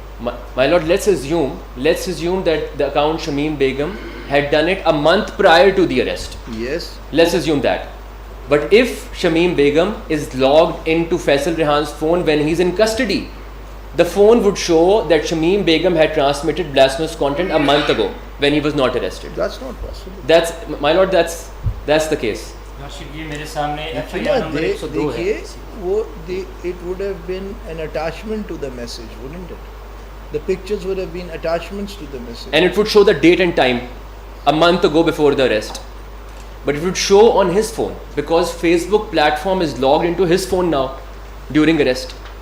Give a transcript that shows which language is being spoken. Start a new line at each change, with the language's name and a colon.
English: My lord, let's assume that the account Shamim Begum had done it a month prior to the arrest. Yes. Let's assume that. But if Shamim Begum is logged into Faisal Rehan's phone when he's in custody, the phone would show that Shamim Begum had transmitted blasphemous content a month ago when he was not arrested. That's not possible. That's my lord. That's the case.
Urdu: ये मेरे सामने FIR number 102 है.
English: देखिए, it would have been an attachment to the message, wouldn't it? The pictures would have been attachments to the message. And it would show the date and time a month ago before the arrest. But it would show on his phone because Facebook platform is logged into his phone now during arrest.